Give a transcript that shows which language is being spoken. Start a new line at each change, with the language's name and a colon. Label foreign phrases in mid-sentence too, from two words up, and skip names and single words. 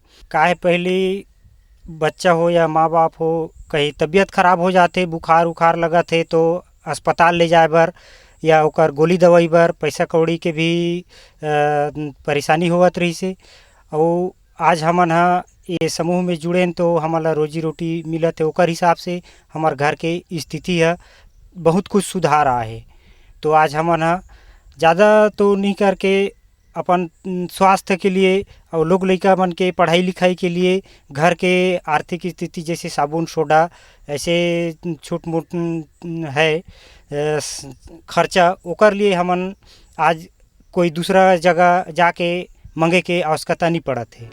Chhattisgarhi: काहे पहले बच्चा हो या माँ बाप हो कहीं तबीयत खराब हो जाते, बुखार उखार लगत है तो अस्पताल ले जाए बर या ओकर गोली दवाई बर पैसा कौड़ी के भी परेशानी होवत रही से। और आज हमन हा ये समूह में जुड़ेन तो हमला रोजी रोटी मिलत है, ओकर हिसाब से हमार घर के स्थिति है बहुत कुछ सुधार आए है। तो आज हमन हा ज़्यादा तो नहीं करके अपन स्वास्थ्य के लिए और लोग लड़का मन के पढ़ाई लिखाई के लिए घर के आर्थिक स्थिति जैसे साबुन सोडा ऐसे छोट मोट है खर्चा, ओकर लिए हमन आज कोई दूसरा जगह जाके मंगे के आवश्यकता नहीं पड़त है।